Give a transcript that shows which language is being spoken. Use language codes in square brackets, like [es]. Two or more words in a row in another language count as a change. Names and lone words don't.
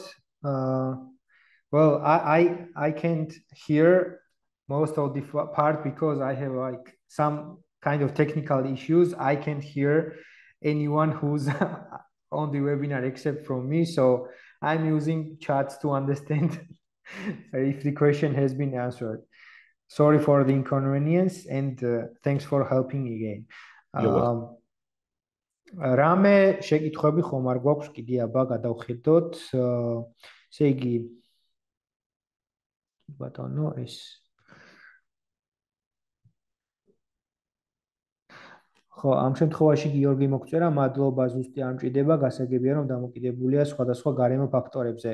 [en] Well, I can't hear most of the part because I have like some kind of technical issues. I can't hear anyone who's on the webinar except from me. So I'm using chats to understand if the question has been answered. Sorry for the inconvenience and thanks for helping again. [ka] რამე შეკითხვები ხომ არ გვაქვს კიდე აბა გადავხედოთ. ესე იგი ბატონო ეს ხო, ამ შემთხვევაში გიორგი მოგწერა, მადლობა, ზუსტი არ მჭირდება, გასაგებია რომ დამოკიდებულია სხვადასხვა გარემო ფაქტორებზე.